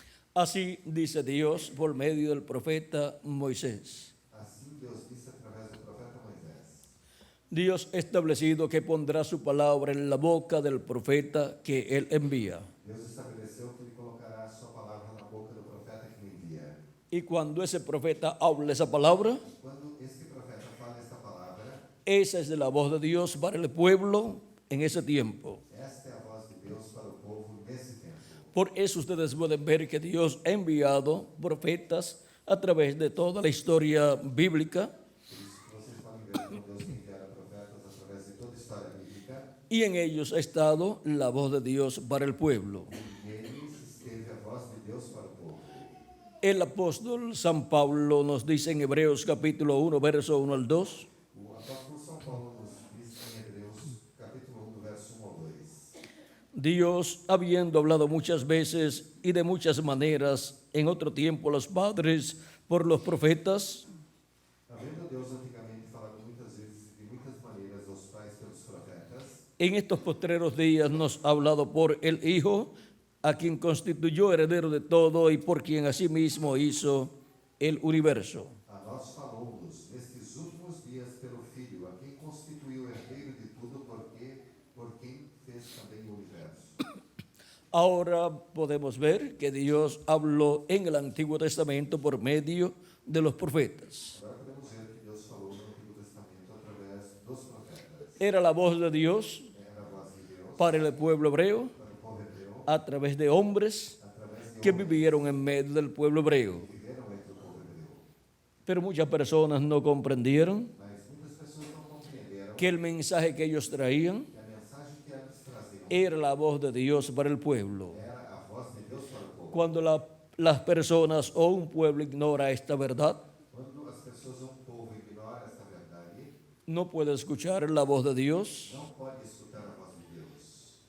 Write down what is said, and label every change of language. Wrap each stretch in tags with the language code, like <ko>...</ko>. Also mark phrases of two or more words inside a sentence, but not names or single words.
<es>Así dice Dios por medio del profeta Moisés.</es> <pt>Assim Deus disse através do profeta Moisés.</pt> <es>Dios ha establecido que pondrá su palabra en la boca del profeta que él envía.</es> <pt>Deus estabeleceu que ele colocará a sua palavra na boca do profeta que o envia.</pt> <es>Y cuando ese profeta hable esa palabra,</es> <pt>Quando este profeta fala esta palavra,</pt> <es>esa es la voz de Dios para el pueblo en ese tiempo.</es> <pt>esta é a voz de Deus para o povo nesse tempo.</pt> <es>Por eso ustedes pueden ver que Dios ha enviado profetas a través de toda la historia bíblica,</es> <pt>Por isso que vocês podem ver como Deus tem enviado profetas através de toda a história bíblica,</pt> <es>y en ellos ha estado la voz de Dios para el pueblo.</es> <pt>e neles esteve a voz de Deus para o povo.</pt> <es>El apóstol San Pablo nos dice en Hebreos capítulo 1, verso 1 al 2,</es> <pt>O apóstolo São Paulo nos diz em Hebreus, capítulo 1, do verso 1 ao 2.</pt> <es>Dios, habiendo hablado muchas veces y de muchas maneras en otro tiempo a los padres por los profetas,</es> <pt>Havendo Deus antigamente falado muitas vezes e de muitas maneiras aos pais pelos profetas,</pt> <es>en estos postreros días nos ha hablado por el Hijo, a quien constituyó heredero de todo y por quien asimismo hizo el universo.</es> <pt>a nós falou-nos nestes últimos dias pelo Filho, a quem constituiu herdeiro de tudo, por quem fez também o universo.</pt> <es>Ahora podemos ver que Dios habló en el Antiguo Testamento por medio de los profetas.</es> <pt>Agora podemos ver que Deus falou no Antigo Testamento através dos profetas.</pt> <es>Era la voz de Dios</es> <pt>Era a voz de Deus</pt> <es>para el pueblo hebreo</es> <pt>para o povo hebreu,</pt> <es>a través de hombres</es> <pt>através de</pt> <es>que</es> <pt>homens</pt> <es>vivieron en medio del pueblo hebreo.</es> <pt>que viveram entre o povo hebreu.</pt> <es>Pero muchas personas no comprendieron</es> <pt>Mas muitas pessoas não compreenderam</pt> <es>que el mensaje que ellos traían</es> <pt>que a mensagem que eles traziam</pt> <es>era la voz de Dios para el pueblo.</es> <pt>era a voz de Deus para o povo.</pt> <es>Cuando las personas o un pueblo ignora esta verdad,</es> <pt>Quando as pessoas, um povo, ignora esta verdade,</pt> <es>no puede escuchar la voz de Dios,</es> <pt>não pode escutar a voz de Deus,</pt>